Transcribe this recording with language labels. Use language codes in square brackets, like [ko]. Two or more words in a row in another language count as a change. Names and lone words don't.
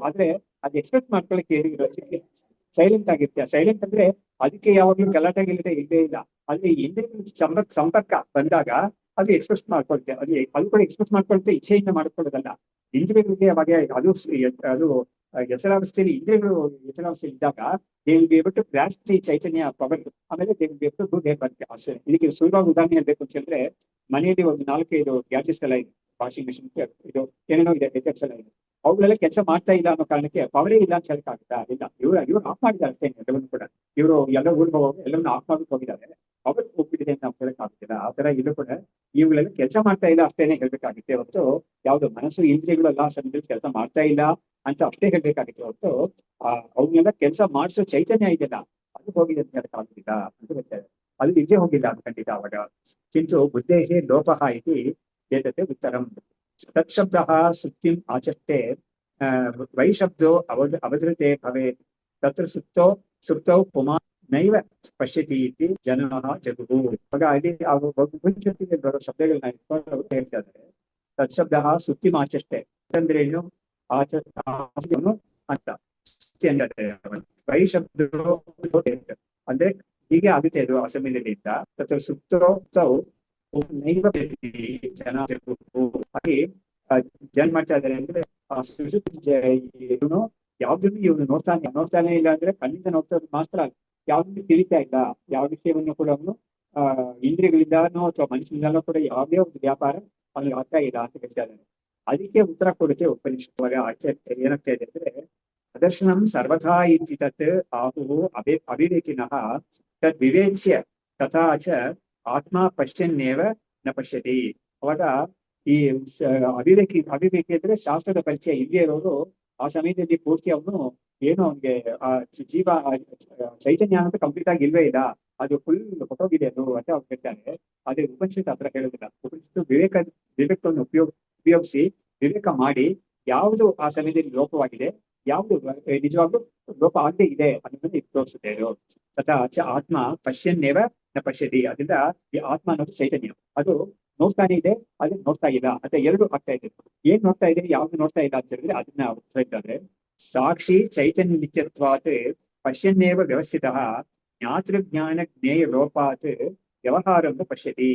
[kn] ಆದ್ರೆ ಅದು ಎಕ್ಸ್ಪ್ರೆಸ್ ಮಾಡ್ಕೊಳಕ್ಕೆ ಸೈಲೆಂಟ್ ಆಗಿರ್ತೀಯ. ಸೈಲೆಂಟ್ ಅಂದ್ರೆ ಅದಕ್ಕೆ ಯಾವಾಗ್ಲೂ ಗಲಾಟೆ ಗಿಲಾಟೆ ಇಲ್ಲೇ ಇಲ್ಲ. ಅಲ್ಲಿ ಇಂದ್ರಿಯ ಸಂಪರ್ಕ ಬಂದಾಗ ಅದು ಎಕ್ಸ್ಪ್ರೆಸ್ ಮಾಡ್ಕೊಳ್ತೆ. ಅದು ಕೂಡ ಎಕ್ಸ್ಪ್ರೆಸ್ ಮಾಡ್ಕೊಳ್ತೆ, ಇಚ್ಛೆಯಿಂದ ಮಾಡ್ಕೊಳ್ಳೋದಲ್ಲ. ಇಂದ್ರಿಯಗಳಿಗೆ ಅವಾಗ ಅದು ಎಚ್ಚರಾವಸ್ಥೆಯಲ್ಲಿ ಇಂದ್ರಿಯಗಳು ಎಚ್ಚರಾವಸ್ಥೆಯಲ್ಲಿ ಇದ್ದಾಗ [en] they will be able to grasp the chaitanya power. ಆಮೇಲೆ they will be able to do their work ಅಷ್ಟೇ. [kn] ಇದಕ್ಕೆ ಸುಲಭವಾಗಿ ಉದಾಹರಣೆ ಹೇಳ್ಬೇಕು ಅಂತ ಹೇಳಿದ್ರೆ, ಮನೆಯಲ್ಲಿ ಒಂದು 4-5 ಗ್ಯಾಜೆಟ್ಸ್ ಎಲ್ಲ ಇದೆ. [en] washing machine, [kn] ಇದು ಏನೇನೋ ಇದೆ, ಗೆಜೆಟ್ಸ್ ಎಲ್ಲ ಇದೆ. ಅವುಗಳೆಲ್ಲ ಕೆಲಸ ಮಾಡ್ತಾ ಇಲ್ಲ ಅನ್ನೋ ಕಾರಣಕ್ಕೆ ಪವರೇ ಇಲ್ಲ ಅಂತ ಹೇಳಕ್ಕಾಗುತ್ತಾ? ಇಲ್ಲ. ಇವ್ರು ಆಫ್ ಮಾಡಿದ್ದಾರೆ ಅಷ್ಟೇ ಎಲ್ಲವನ್ನೂ ಕೂಡ. ಇವರು ಎಲ್ಲ ಊರಿಗೆ ಹೋಗಿ ಎಲ್ಲವನ್ನೂ ಆಫ್ ಮಾಡ್ಬಿಟ್ಟು ಹೋಗಿದ್ದಾರೆ. ಅವ್ರು ಹೋಗ್ಬಿಟ್ಟಿದೆ ಅಂತ ನಾವು ಹೇಳಕ್ಕಾಗುತ್ತಿಲ್ಲ. ಆ ತರ ಇಲ್ಲೂ ಕೂಡ ಇವುಗಳೆಲ್ಲ ಕೆಲಸ ಮಾಡ್ತಾ ಇಲ್ಲ ಅಷ್ಟೇನೆ ಹೇಳ್ಬೇಕಾಗುತ್ತೆ ಹೊರತು ಯಾವ್ದು ಮನಸ್ಸು ಇಂದ್ರಿಯಗಳೆಲ್ಲ ಸಮಯದಲ್ಲಿ ಕೆಲಸ ಮಾಡ್ತಾ ಇಲ್ಲ ಅಂತ ಅಷ್ಟೇ ಹೇಳ್ಬೇಕಾಗಿತ್ತು ಹೊರತು ಅವನ್ನೆಲ್ಲ ಕೆಲಸ ಮಾಡಿಸೋ ಚೈತನ್ಯ ಇದೆಯಲ್ಲ ಅದು ಹೋಗಿದೆ ಅಂತ ಹೇಳಕ್ಕಾಗುತ್ತಿಲ್ಲ ಅಂತ ಹೇಳ್ತಾರೆ. ಅದು ನಿಜೆ ಹೋಗಿಲ್ಲ ಅಂತ ಖಂಡಿತ. [sa] ಅವಾಗ ಕಿಂತು ಬುದ್ಧೇಹೇ ಲೋಪಃ ಇತಿ ಏತತೆ ಉತ್ತರಂ. ತತ್ಶಬ್ದಃ ಸುಪ್ತಿಂ ಆಚಷ್ಟೆ ವೈಶಬ್ದೋ ಅವಧೃತೆ ಭವೇತ್. ತತ್ರ ಸುಪ್ತೌ ಪುಮಾನ್ ನೈವ ಪಶ್ಯತಿ ಇತಿ ಜನಃ ಜಗುಹು. [kn] ಆಗ ಅಲ್ಲಿ ಮುಂಚೆ ಬರೋ ಶಬ್ದಗಳನ್ನ ಇಟ್ಕೊಂಡು ಹೇಳ್ತಾ ಇದ್ದಾರೆ. [sa] ತತ್ಶಬ್ದಃ ಸುಪ್ತಿಂ ಆಚಷ್ಟೆ [kn] ಅಂದ್ರೆ ಏನು? ಅಂತ ವೈಶಬ್ದೋ ಅಂದ್ರೆ ಹೀಗೆ ಆಗುತ್ತೆ ಅದು ಆ ಸಮಯದಲ್ಲಿ ಅಂತ. [sa] ತತ್ರ ಸುಪ್ತೌ ನೈವ ಜನ ಜಗುಹು. [kn] ಹಾಗೆ ಜನ ಮಾಡ್ತಾ ಇದ್ದಾರೆ ಅಂದ್ರೆ ಇವನು ಯಾವ್ದನ್ನು ಇವನು ನೋಡ್ತಾನೆ ಇಲ್ಲ ಅಂದ್ರೆ ಕಣ್ಣಿಂದ ನೋಡ್ತಾ ಮಾತ್ರ ಯಾವ್ದನ್ನು ತಿಳಿತಾ ಇಲ್ಲ. ಯಾವ ವಿಷಯವನ್ನು ಕೂಡ ಅವನು ಇಂದ್ರಿಯಗಳಿಂದಾನೋ ಅಥವಾ ಮನಸ್ಸಿನಿಂದಾನೋ ಕೂಡ ಯಾವುದೇ ಒಂದು ವ್ಯಾಪಾರ ಅವನಿಗೆ ಆಗ್ತಾ ಇಲ್ಲ ಅಂತ ಹೇಳ್ತಾ ಇದ್ದಾನೆ. ಅದಕ್ಕೆ ಉತ್ತರ ಕೊಡುತ್ತೆ ಉಪನಿಷತ್. ಆಚಾರ್ಯ ಏನಾಗ್ತಾ ಇದೆ ಅಂದ್ರೆ, [sa] ಪ್ರದರ್ಶನಂ ಸರ್ವಥಾ ಇತಿ ತತ್ ಆಹುಃ ಅವಿವೇಕಿನಃ ತದ್ ವಿವೇಚ್ಯ ತಥಾ ಚ ಆತ್ಮ ಪಶ್ಯನ್ನೇವ ನ ಪಶ್ಯತಿ. [kn] ಅವಾಗ ಈ ಅವಿವೇಕಿ ಅಂದ್ರೆ ಶಾಸ್ತ್ರದ ಪರಿಚಯ ಇಲ್ಲೇ ಇರೋರು ಆ ಸಮಯದಲ್ಲಿ ಪೂರ್ತಿ ಅವನು ಏನು ಅವನಿಗೆ ಆ ಜೀವ ಚೈತನ್ಯ ಅಂತ ಕಂಪ್ಲೀಟ್ ಆಗಿ ಇಲ್ವೇ ಇಲ್ಲ, ಅದು ಫುಲ್ ಹೊಟ್ಟೋಗಿದೆ ಅದು ಅಂತ ಅವ್ರು ಹೇಳ್ತಾರೆ. ಆದ್ರೆ ಉಪನಿಷತ್ ಹತ್ರ ಹೇಳೋದಿಲ್ಲ. ಉಪನಿಷತ್ತು ವಿವೇಕವನ್ನು ಉಪಯೋಗಿಸಿ ವಿವೇಕ ಮಾಡಿ ಯಾವುದು ಆ ಸಮಯದಲ್ಲಿ ಲೋಪವಾಗಿದೆ, ಯಾವುದು ನಿಜವಾಗ್ಲೂ ಲೋಪ ಆಗದೆ ಇದೆ ಅನ್ನೋದನ್ನ ತೋರಿಸುತ್ತೆ ಅದು. [sa] ತಥಾ ಚ ಆತ್ಮ ಪಶ್ಯನ್ನೇವ ನ ಪಶ್ಯತಿ. [kn] ಅದರಿಂದ ಈ ಆತ್ಮ ಅನ್ನೋದು ಚೈತನ್ಯ ಅದು ನೋಡ್ತಾನೆ ಇದೆ, ಅದನ್ನ ನೋಡ್ತಾ ಇಲ್ಲ ಅಂತ ಎರಡು ಆಗ್ತಾ ಇದೆ. ಏನ್ ನೋಡ್ತಾ ಇದೆ, ಯಾವ್ದು ನೋಡ್ತಾ ಇಲ್ಲ ಅಂತ ಹೇಳಿದ್ರೆ ಅದನ್ನ ಹೇಳ್ತಾರೆ. [sa] ಸಾಕ್ಷಿ ಚೈತನ್ಯ ನಿತ್ಯತ್ವಾತ್ ಪಶ್ಯನ್ನೇವ ವ್ಯವಸ್ಥಿತಃ ಜ್ಞಾತೃಜ್ಞಾನ ಜ್ಞೇಯ ಲೋಪಾತ್ ವ್ಯವಹಾರವನ್ನು ಪಶ್ಯತಿ.